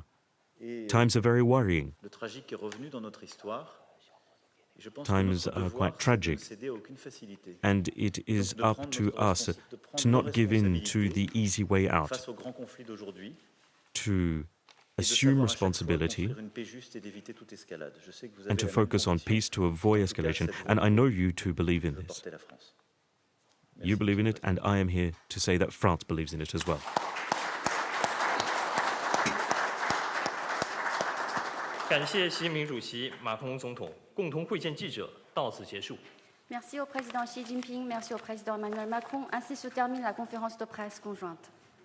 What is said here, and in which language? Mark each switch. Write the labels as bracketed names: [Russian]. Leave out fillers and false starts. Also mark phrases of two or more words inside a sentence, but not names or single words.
[English] Times are very worrying. Times are quite tragic, and it is up to us to not give in to the easy way out, to assume responsibility, and to focus on peace to avoid escalation. And I know you too believe in this. You believe in it, and I am here to say that France believes in it as well. [Chinese] 感谢习近平主席、马克龙总统共同会见记者，到此结束。 [French] Merci au président Xi Jinping, merci au président Emmanuel Macron. Ainsi se termine la conférence de presse conjointe.